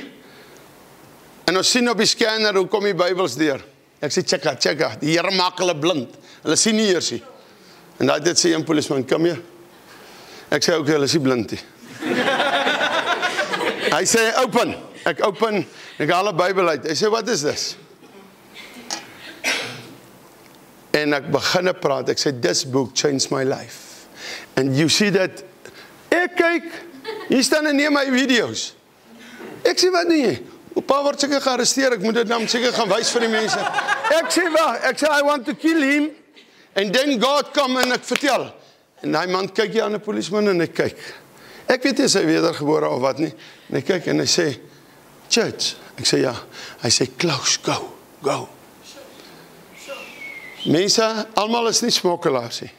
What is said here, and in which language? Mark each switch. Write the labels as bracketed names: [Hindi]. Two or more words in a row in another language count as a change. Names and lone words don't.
[Afrikaans] En ons sien op die scanner, hoe kom die Bybels deur? Ek sê, checka, die Here maak hulle blind. Hulle sien nie eers nie. En daai dit sê een polisman, kom hier. Ek sê, okay, hulle is nie blind nie. Hy sê, open. Ek open, ek haal 'n Bybel uit. Hy sê, [English] what is this? [Afrikaans] En ek begin praat, ek sê, [English] this book changed my life. And you see that, [Afrikaans] ek kyk, hier staan en neem my video's. Ek sê, wat nie? Pa word seker gearresteer, ek moet dit nou seker gaan wys vir die mense. Ek sê, [English] I want to kill him, and then God come [Afrikaans] en ek vertel. En die man kyk hier aan 'n polisman en ek kyk. Ek weet nie as hy wedergebore of wat nie. En ek kyk en hy sê, church. Ek sê ja. Hy sê, Klaus, go. Mense, almal is nie smokkelaars nie.